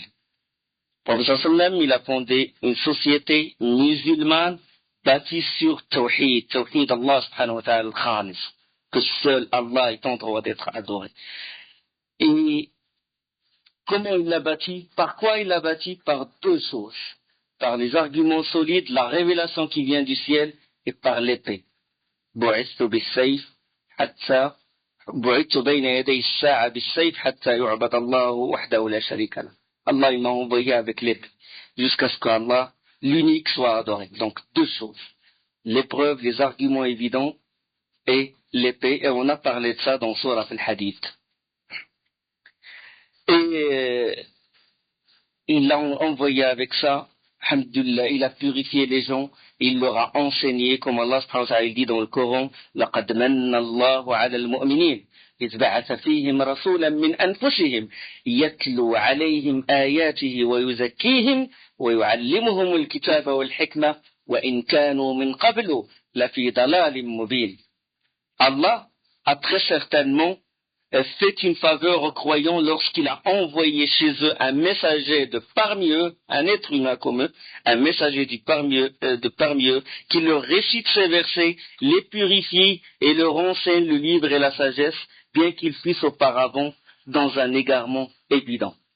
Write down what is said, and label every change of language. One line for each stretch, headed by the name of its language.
French: Le prophète sallam il a fondé une société musulmane bâtie sur Tawhid Allah subhanahu wa ta'ala al-Khalis, que seul Allah est en droit d'être adoré. Et comment il l'a bâti? Par quoi il l'a bâti? Par deux choses. Par les arguments solides, la révélation qui vient du ciel, et par l'épée.
Arabic: Bu'ithtu bis-sayf hatta بعثت بين يدي الساعة بالسيف حتى يعبد الله وحده لا شريك له.
French: Allah il m'a envoyé avec l'épée jusqu'à ce qu'Allah l'unique soit adoré. Donc deux choses, l'épreuve, les arguments évidents et l'épée, et on a parlé de ça dans Surah Al-Hadith. Et il l'a envoyé avec ça, alhamdulillah, il a purifié les gens, il leur a enseigné, comme Allah subhanahu wa ta'ala dit dans le Coran,
Arabic: لَقَدْ مَنَّ اللَّهُ عَلَى الْمُؤْمِنِينَ إِذْ بَعَثَ فِيهِمْ رَسُولًا مِّنْ أَنفُسِهِمْ يَتْلُو عَلَيْهِمْ آيَاتِهِ وَيُزَكِّيهِمْ وَيُعَلِّمُهُمُ الْكِتَابَ وَالْحِكْمَةَ وإن كانوا من قبل لفي ضلال مبين.
French: Allah a très certainement fait une faveur aux croyants lorsqu'il a envoyé chez eux un messager de parmi eux, un être humain comme eux, un messager de parmi eux, qui leur récite ces versets, les purifie et leur enseigne le livre et la sagesse, bien qu'ils fussent auparavant dans un égarement évident.